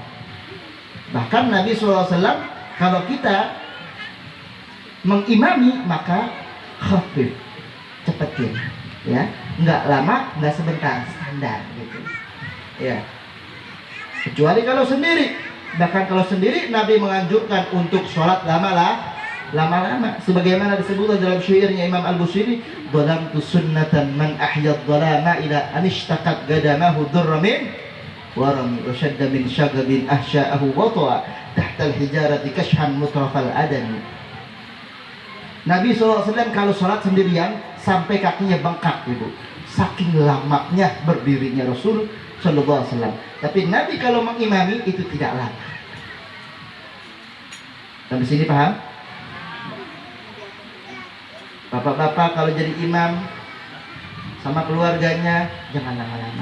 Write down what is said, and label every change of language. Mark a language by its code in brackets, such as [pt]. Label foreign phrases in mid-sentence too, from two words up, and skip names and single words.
[id] Bahkan Nabi SAW kalau kita mengimami maka khafif, cepetin, ya, nggak lama, nggak sebentar, standar gitu, ya. Kecuali kalau sendiri. Bahkan kalau sendiri Nabi menganjurkan untuk sholat lama-lama. Sebagaimana disebutkan dalam syairnya Imam Al-Busiri, [ar] "ظلمت سنة من أحيا الظلام إلى أن اشتكت قدماه الضر من ورم وشد من سغب أحشاءه وطوى تحت الحجارة كشحا مترف الأدم." [id] Nabi SAW kalau sholat sendirian sampai kakinya bengkak gitu, saking lamanya berdirinya Rasul SAW. Tapi Nabi kalau mengimami itu tidak lama. Sampai sini paham? Bapak-bapak kalau jadi imam sama keluarganya jangan lama-lama.